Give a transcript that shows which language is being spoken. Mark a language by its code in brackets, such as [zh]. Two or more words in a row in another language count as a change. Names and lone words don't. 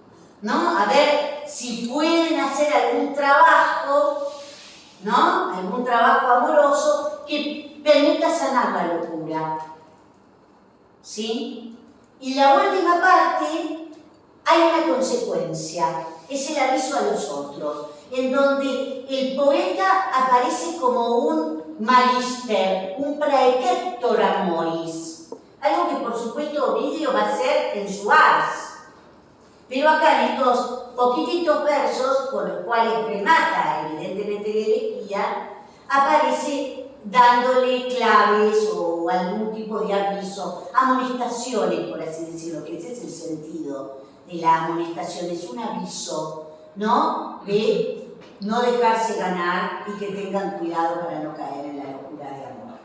[es] A ver si pueden hacer algún trabajo, ¿no?, algún trabajo amoroso que permita sanar la locura. ¿Sí? Y la última parte, hay una consecuencia, es el aviso a los otros, en donde el poeta aparece como un magister, un [la] praeceptor amoris, [es] algo que por supuesto Ovidio va a hacer en su ars. Pero acá en estos poquititos versos, con los cuales remata evidentemente la elegía, aparece dándole claves o algún tipo de aviso, amonestaciones, por así decirlo, que ese es el sentido de la amonestación, es un aviso, ¿no?, de no dejarse ganar y que tengan cuidado para no caer en la locura de amor.